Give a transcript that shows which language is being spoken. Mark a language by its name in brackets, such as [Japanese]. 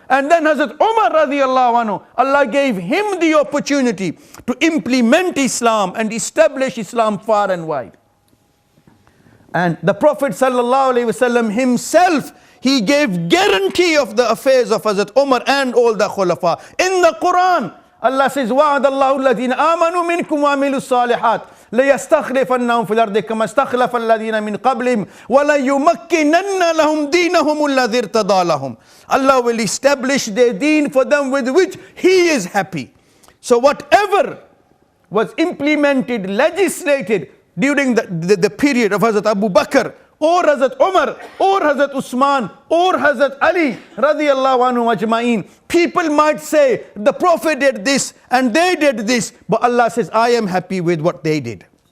[English] And then Hazrat Umar radiallahu anhu, Allah gave him the opportunity to implement Islam and establish Islam far and wide. And the Prophet sallallahu alaihi wasallam himself, he gave guarantee of the affairs of Hazrat Umar and all the Khulafa. In the Quran, Allah says, [Arabic] وَعَدَ اللَّهُ الَّذِينَ آمَنُوا مِنْكُمْ وَعَمِلُوا الصَّالِحَاتِ لَيَسْتَخْلِفَنَّهُمْ فِي الْأَرْضِ كَمَا اسْتَخْلَفَ الَّذِينَ مِنْ قَبْلِهِمْ وَلَيُمَكِّنَنَّ لَهُمْ دِينَهُمُ الَّذِي ارْتَضَىٰ لَهُمْ. [English] Allah will establish their deen for them with which He is happy. So whatever was implemented, legislated during the period of Hazrat Abu Bakr, or Hazrat Umar, or Hazrat Usman, or Hazrat Ali radiyallahu anhu ajma'in, people might say the Prophet did this and they did this, but Allah says, I am happy with what they did.